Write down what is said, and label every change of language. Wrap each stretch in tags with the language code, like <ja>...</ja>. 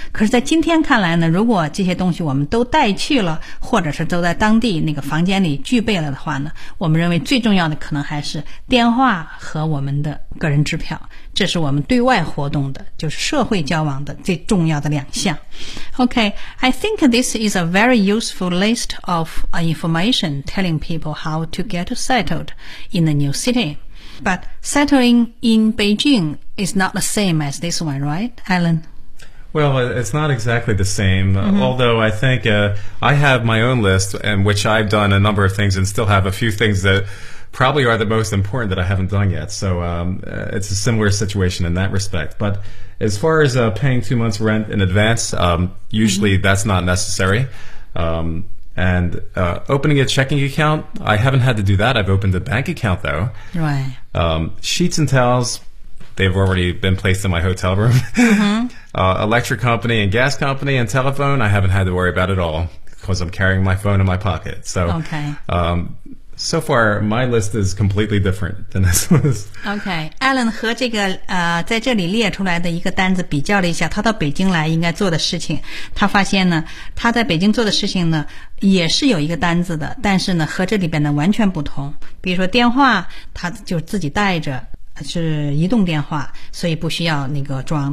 <zh>可是在今天看来呢，如果这些东西我们都带去了，或者是都在当地那个房间里具备了的话呢，我们认为最重要的可能还是电话和我们的个人支票，这是我们对外活动的，就是社会交往的最重要的两项。</zh> <en>OK, I think this is a very useful list of information telling people how to get settled in the new city. But settling in Beijing is not the same as this one, right, Alan? Well, it's not exactly the same,、mm-hmm. although I think、I have my own list in which I've done a number of things and still have a few things that... probably are the most important that I haven't done yet. So、it's a similar situation in that respect. But as far as、paying 2 months rent in advance,、usually、mm-hmm. that's not necessary. And、opening a checking account, I haven't had to do that. I've opened a bank account, though. Right.、 Sheets and towels, they've already been placed in my hotel room. 、electric company and gas company and telephone, I haven't had to worry about at all because I'm carrying my phone in my pocket. So, okay.、 So far, my list is completely different than this list.</en> <zh>Okay, Alan 和这个在这里列出来的一个单子比较了一下，他到北京来应该做的事情，他发现呢，他在北京做的事情呢，也是有一个单子的，但是呢，和这里边呢完全不同。比如说电话，他就自己带着。是移动电话，所以不需要那个装。</zh>